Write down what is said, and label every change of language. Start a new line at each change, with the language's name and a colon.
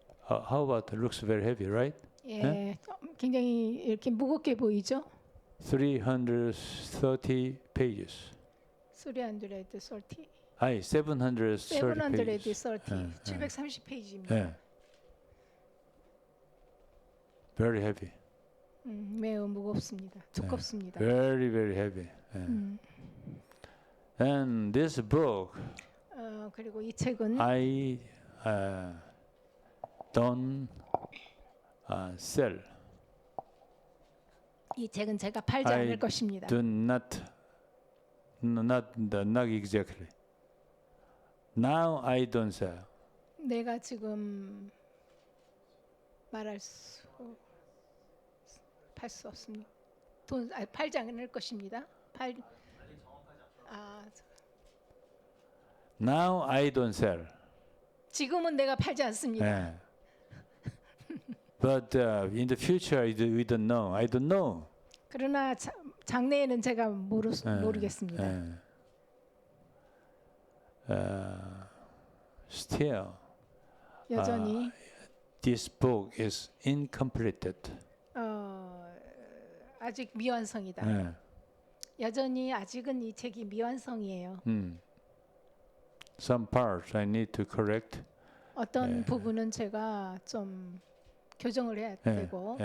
English: How about looks very heavy, right?
Korean: 예, 굉장히 이렇게 무겁게 보이죠?
English: 330 pages.
Korean: 330, 아니,
English: 730 pages.
Korean: 730, 730페이지입니다.
English: Yeah. Very heavy.
Korean: 매우 무겁습니다. 두껍습니다.
English: Very heavy. Yeah. And this book,
Korean: 그리고 이 책은
English: I don't sell.
Korean: 이 책은 제가 팔지
English: I
Korean: 않을 것입니다.
English: Do not exactly. Now I don't sell.
Korean: 내가 지금 말할 팔 수 없습니다. 팔지 않을 것입니다.
English: Now I don't sell.
Korean: 지금은 내가 팔지 않습니다.
English: Yeah. But in the future, we don't know. I don't know.
Korean: 그러나 장래에는 제가 모르겠습니다.
English: Still,
Korean: 여전히
English: this book is incompleted.
Korean: 아직 미완성이다.
English: Yeah.
Korean: 여전히 아직은 이 책이 미완성이에요.
English: Some parts I need to correct.
Korean: 어떤 부분은 제가 좀 교정을 해야 되고